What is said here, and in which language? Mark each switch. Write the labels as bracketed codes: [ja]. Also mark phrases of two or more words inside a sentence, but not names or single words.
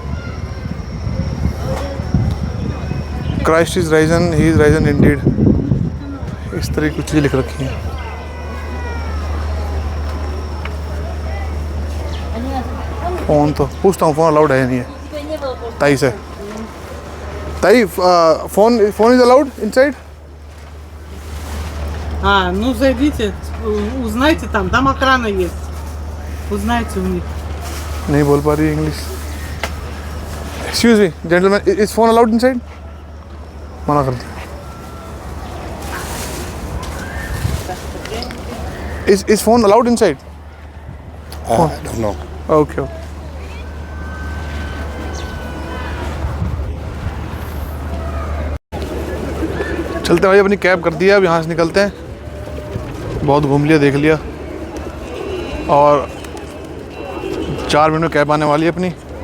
[en] Christ is risen, he is risen indeed, [hi] इस तरह की कुछ चीज़ें लिख रखी हैं। फ़ोन तो पूछता हूँ, [en] phone allowed [hi] है नहीं है ताई से। [en] Tai phone is allowed inside? [ru] Ну зайдите, узнайте там охрана есть. Узнайте у них. [hi] नहीं बोल पा रही इंग्लिश। [en] excuse me gentleman, is phone allowed inside? [hi] मना कर दिया। [en] is phone allowed inside? I don't know. [hi] ओके। चलते भाई, अपनी कैब कर दिया, अब यहाँ से निकलते हैं। बहुत घूम लिया, देख लिया, और 4 मिनट में कैब आने वाली है अपनी।